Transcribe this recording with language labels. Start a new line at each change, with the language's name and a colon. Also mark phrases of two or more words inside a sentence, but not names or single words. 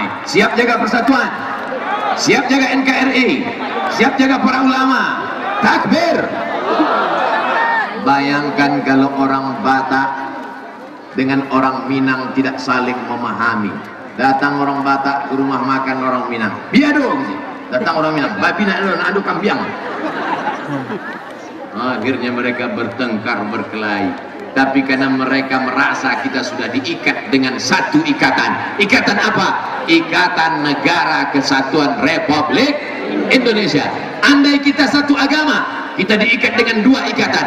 Indonesian: Siap jaga persatuan, siap jaga NKRI, siap jaga para ulama. Takbir. Bayangkan kalau orang Batak dengan orang Minang tidak saling memahami. Datang orang Batak ke rumah makan orang Minang, biado.
Minangkabau: Datang orang Minang, babi nak adu kampiang.
Indonesian: Akhirnya mereka bertengkar, berkelahi. Tapi karena mereka merasa kita sudah diikat dengan satu ikatan. Ikatan apa? Ikatan Negara Kesatuan Republik Indonesia. Andai kita satu agama, kita diikat dengan dua ikatan.